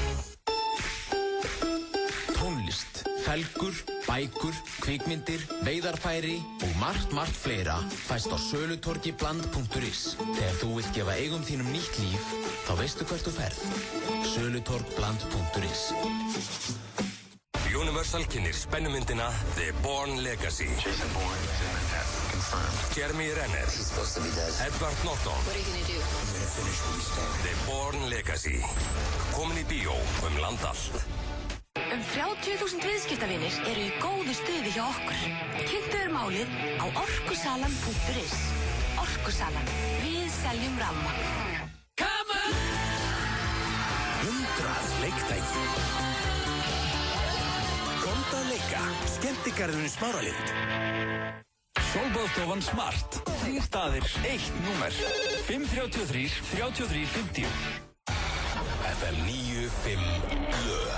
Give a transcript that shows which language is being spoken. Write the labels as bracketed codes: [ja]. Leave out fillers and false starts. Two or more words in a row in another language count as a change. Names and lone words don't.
[is] Tónlist, felgur, bækur, kvikmyndir, veiðarfæri og margt fleira fæst á sölutorgibland.is. Þegar þú vilt gefa eigum þínum nýtt líf, þá veistu hvert þú ferð. sölutorgbland.is. Universal kynnir spennumyndina The Bourne Legacy. [en] Jason Bourne is in Manhattan, confirmed. Jeremy Renner. He's supposed to be dead. Edward Norton. What are you gonna do? I'm gonna finish what we started. The Bourne Legacy. [is] Komin í bíó land allt. 30.000 viðskiptavinir eru í góðu stuði hjá okkur. Kynntu þér málið á orkusalan.is. Orkusalan. Við seljum rafmagn. [en] Come on! [is] 100 leiktæki. Komdu að leika. Skemmtigarðurinn í Smáralind. Sólbaðstofan Smart. 3 staðir, 1 númer. 533 33 50. FM 95 blöð.